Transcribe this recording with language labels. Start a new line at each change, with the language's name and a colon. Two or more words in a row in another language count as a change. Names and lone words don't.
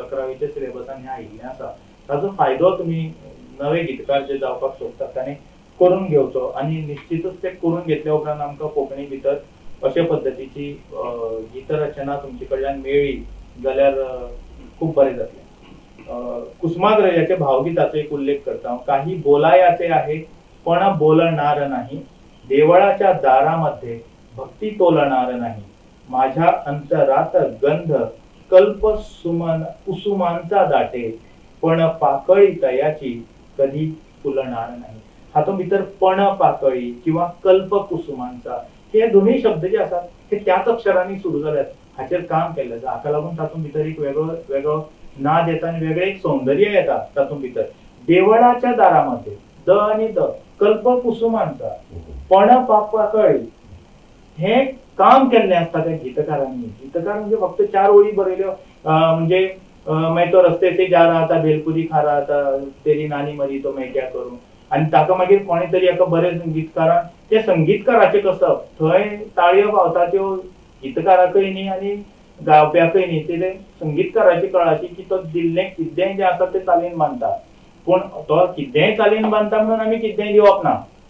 Konkani: 11वीच्या सिलेबसांनी आयिल्लें आसा. ताजो फायदो तुमी नवे गीतकार जे जावपाक सोदतात ताणें करून घेवचो आनी निश्चितूच ते करून घेतल्या उपरांत आमकां कोंकणी भितर अशे पद्दतीची गीत रचना तुमचे कडल्यान मेळ्ळी जाल्यार खूब बरें जातलें. कुसुमाग्रजाचे भावगीताचो एक उल्लेख करता.
Marathi: काही बोलायाचे आहे पण बोलणार नाही. देवळाच्या दारामध्ये भक्ती तोलणार नाही. माझ्या अंतरात गंध कल्प कुसुमांचा दाटे पण पाकळी तयाची कधी फुलणार नाही.
Konkani: हातूंत भितर पण पाकळी किंवा
Marathi: कल्प कुसुमांचा
Konkani: हे दोन्ही शब्द जे आसात ते त्याच अक्षरांनी सुरू जाल्यात हाचेर काम केल्लें आसा. हाका लागून तातूंत भितर एक वेगळो नाद येता आनी वेगळें एक सौंदर्य येता तातूंत भितर.
Marathi: देवळाच्या दारामध्ये द आणि द कल्प कुसुमांचा पण पाकळी
Konkani: हे काम केल्लें आसता त्या गीतकारांनी. गीतकार म्हणजे फक्त 4 ओळी बरयल्यो म्हणजे मागीर तो
Hindi: रस्ते से जा रहा था भेलपुरी खा रहा था तेरी नानी मरी तो मैं क्या करूं
Konkani: आनी ताका मागीर कोणी तरी एका बरे संगीतकारान ते संगीतकाराचे कसप थंय ताळयो पावता त्यो गीतकाराकय न्ही आनी गावप्याकय न्ही ते संगीतकाराची कळाशी की तो दिल्लें कितेंय जें आसा तें चालीन बांदता. पूण तो कितेंय चालीन बांदता म्हणून आमी कितेंय दिवप ना.